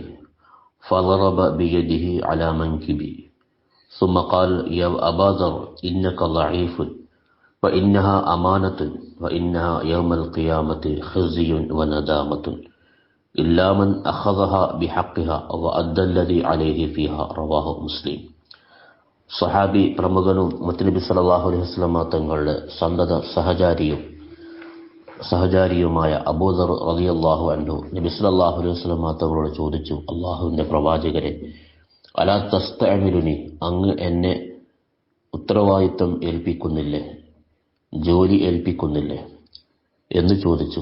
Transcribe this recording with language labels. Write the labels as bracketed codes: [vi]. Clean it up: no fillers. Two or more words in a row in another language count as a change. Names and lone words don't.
[ar] فضرب بيده على منكبي ثم قال يا أبا ذر إنك ضعيف وإنها أمانة وإنها يوم القيامة خزي وندامة إلا من أخذها بحقها وأدى الذي عليه فيها. رواه മുസ്ലിം. [ml] സഹാബി പ്രമുഖനും മുത്തനബി [ar] صلى الله عليه وسلم [ml] തങ്ങളുടെ സന്തത സഹചാരിയുമായ അബൂദർ [ar] رضي الله عنه [ml] നബി [ar] صلى الله عليه وسلم [ml] തങ്ങളോട് ചോദിച്ചു, അല്ലാഹുവിന്റെ പ്രവാചകരെ, [ar] ألا تستعملني, [ml] അങ്ങ് എന്നെ ഉത്തരവാദിത്വം ഏൽപ്പിക്കുന്നില്ലേ, ജോലി ഏൽപ്പിക്കുന്നില്ലേ എന്ന് ചോദിച്ചു.